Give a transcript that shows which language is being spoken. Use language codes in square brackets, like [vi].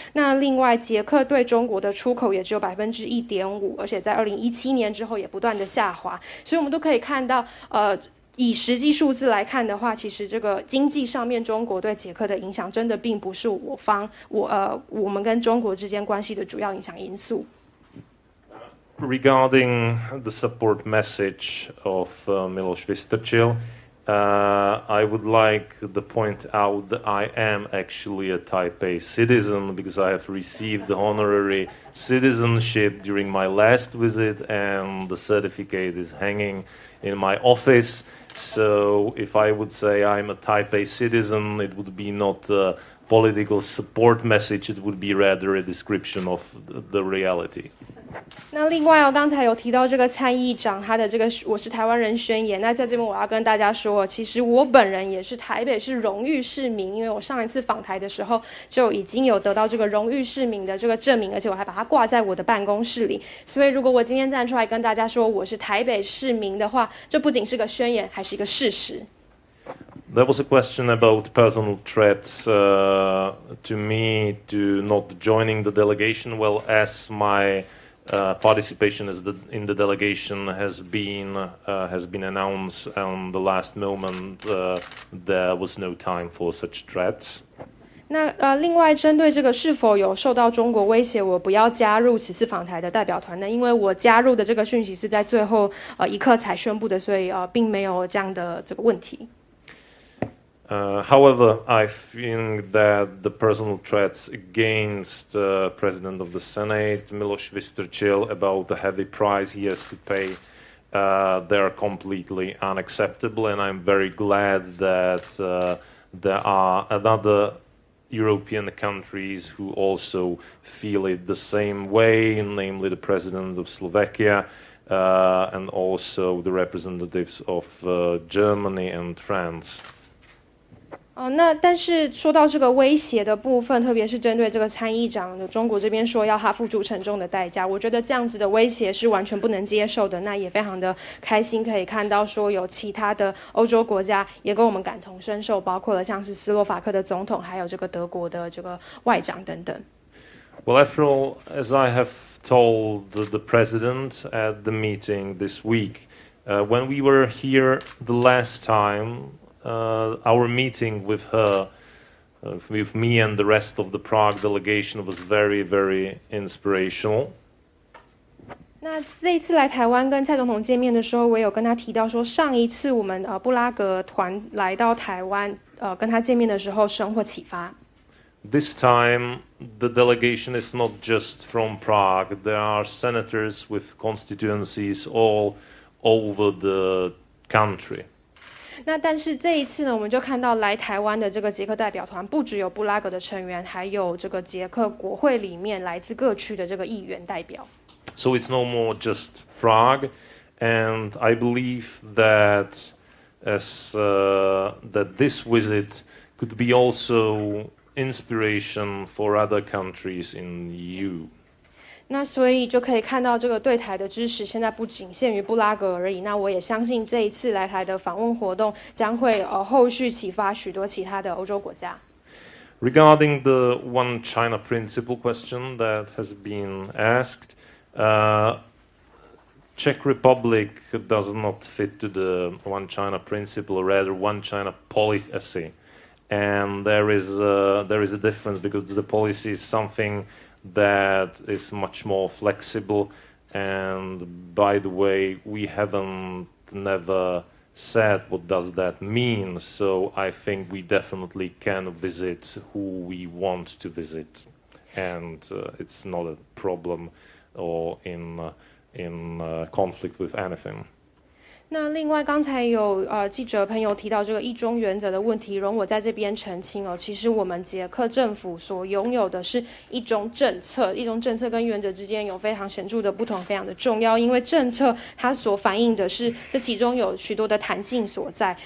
[zh] 那另外，捷克对中国的出口也只有1.5%，而且在2017年之后也不断的下滑。所以我们都可以看到，以实际数字来看的话，其实这个经济上面中国对捷克的影响真的并不是我们跟中国之间关系的主要影响因素。 [en] Regarding the support message of Miloš Vystrčil, I would like to point out that I am actually a Taipei citizen because I have received the honorary citizenship during my last visit, and the certificate is hanging in my office. So if I would say I'm a Taipei citizen, it would be not a political support message, it would be rather a description of the reality. [zh] 那另外刚才有提到这个参议长他的这个我是台湾人宣言，那在这边我要跟大家说，其实我本人也是台北市荣誉市民，因为我上一次访台的时候就已经有得到这个荣誉市民的这个证明，而且我还把它挂在我的办公室里。所以如果我今天站出来跟大家说我是台北市民的话，这不仅是个宣言，还是一个事实。 [en] There was a question about personal threats to me to not joining the delegation. Well, as my participation in the delegation has been announced on the last moment, there was no time for such threats. [zh] 那另外针对这个是否有受到中国威胁，我不要加入此次访台的代表团呢？因为我加入的这个讯息是在最后一刻才宣布的，所以并没有这样的这个问题。 [en] However, I think that the personal threats against the President of the Senate, Miloš Vystrčil, about the heavy price he has to pay, they are completely unacceptable, and I'm very glad that there are other European countries who also feel it the same way, namely the President of Slovakia and also the representatives of Germany and France. [zh] 那但是说到这个威胁的部分，特别是针对这个参议长的中国这边说要他付出沉重的代价，我觉得这样子的威胁是完全不能接受的。那也非常的开心可以看到说有其他的欧洲国家也跟我们感同身受，包括了像是斯洛伐克的总统，还有这个德国的这个外长等等。 [en] Well, after all, as I have told the president at the meeting this week, when we were here the last time,our meeting with her, with me and the rest of the Prague delegation was very, very inspirational. [zh] 那这一次来台湾跟蔡总统见面的时候，我有跟他提到说，上一次我们布拉格团来到台湾，跟他见面的时候，收获启发。 [en] This time, the delegation is not just from Prague. There are senators with constituencies all over the country. [zh] 那但是这一次呢，我们就看到来台湾的这个捷克代表团，不只有布拉格的成员，还有这个捷克国会里面来自各区的这个议员代表。 [en] So it's no more just Prague, and I believe that that this visit could be also inspiration for other countries in the EU. [zh] 那所以就可以看到这个对台的支持，现在不仅限于布拉格而已。那我也相信这一次来台的访问活动将会后续启发许多其他的欧洲国家。 [en] Regarding the One China principle question that has been asked, Czech Republic does not fit to the One China principle, or rather One China policy, and there is a difference because the policy is something that is much more flexible, and by the way, we haven't never said what does that mean, so I think we definitely can visit who we want to visit, and it's not a problem or in conflict with anything. [zh] 那另外，刚才有记者朋友提到这个一中原则的问题，容我在这边澄清哦。其实我们捷克政府所拥有的是一中政策，一中政策跟原则之间有非常显著的不同，非常的重要。因为政策它所反映的是这其中有许多的弹性所在。